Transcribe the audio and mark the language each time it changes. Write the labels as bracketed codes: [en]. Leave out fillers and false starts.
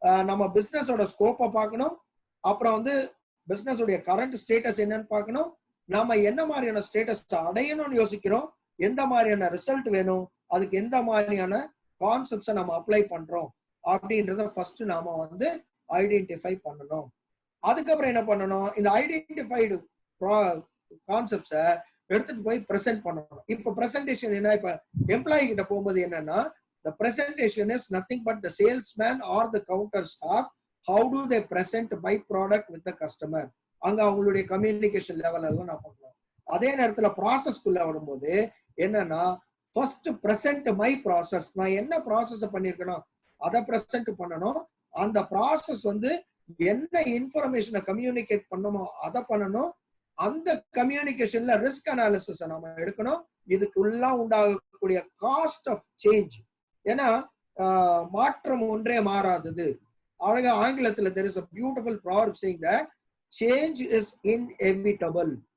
[ta] நம்ம பிசினஸோட ஸ்கோப்பை பார்க்கணும், அப்புறம் வந்து பிசினஸோடைய கரண்ட் ஸ்டேட்டஸ் என்னன்னு பார்க்கணும், நம்ம என்ன மாதிரியான ஸ்டேட்டஸ் அடையணும்னு யோசிக்கிறோம், எந்த மாதிரியான ரிசல்ட் வேணும், அதுக்கு எந்த மாதிரியான கான்செப்ட்ஸை நம்ம அப்ளை பண்றோம் அப்படின்றத ஃபர்ஸ்ட் நாம வந்து ஐடென்டிஃபை பண்ணணும். அதுக்கப்புறம் என்ன பண்ணணும், இந்த ஐடென்டிஃபைடு கான்செப்ட்ஸை எடுத்துட்டு போய் பிரசன்ட் பண்ணணும். இப்போ பிரசன்டேஷன் என்ன, இப்ப எம்ப்ளாயி கிட்ட போகும்போது என்னன்னா [en] the presentation is nothing but the salesman or the counter staff, how do they present my product with the customer. [ta] அங்க அவங்களுடைய கம்யூனிகேஷன் லெவல் எல்லாம் நான் பண்ணணும். அதே நேரத்துல ப்ராசஸ்க்குள்ள வரும்போது என்னன்னா [en] first present my process, [ta] நான் என்ன ப்ராசஸ் பண்ணிருக்கணும் அதை பிரசன்ட் பண்ணணும். அந்த ப்ராசஸ் வந்து என்ன இன்ஃபர்மேஷனை கம்யூனிகேட் பண்ணணுமோ அதை பண்ணணும். அந்த கம்யூனிகேஷன்ல ரிஸ்க் அனாலிசிஸ் நம்ம எடுக்கணும். இதுக்குள்ள உண்டாகக்கூடிய காஸ்ட் ஆஃப் சேஞ்ச், ஏன்னா மாற்றம் ஒன்றே மாறாதது. அழகா ஆங்கிலத்துல [en] there is a beautiful proverb saying that change is inevitable.